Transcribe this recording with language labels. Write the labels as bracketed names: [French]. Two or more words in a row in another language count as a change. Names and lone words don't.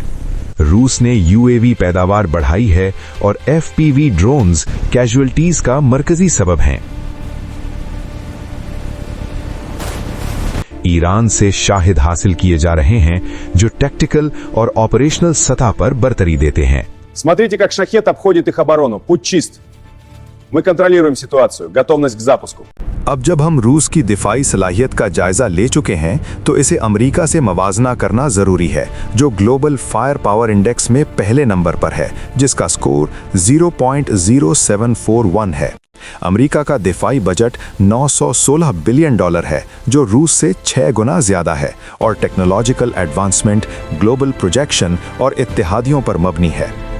[Urdu] روس نے یو اے وی پیداوار بڑھائی ہے اور [English] FPV drones casualties [Urdu] کا مرکزی سبب ہیں. ایران سے شاہد حاصل کیے جا رہے ہیں، جو ٹیکٹیکل اور آپریشنل سطح پر برتری دیتے ہیں. [Russian] Смотрите, как шахет обходит их оборону. Путь чист. Мы контролируем ситуацию. Готовность к запуску. [Urdu] اب جب ہم روس کی دفاعی صلاحیت کا جائزہ لے چکے ہیں، تو اسے امریکہ سے موازنہ کرنا ضروری ہے، جو گلوبل فائر پاور انڈیکس میں پہلے نمبر پر ہے، جس کا سکور 0.0741 ہے. امریکہ کا دفاعی بجٹ $916 بلین ہے، جو روس سے 6 گنا زیادہ ہے، اور [English] technological advancement, global projection [Urdu] اور اتحادیوں پر مبنی ہے.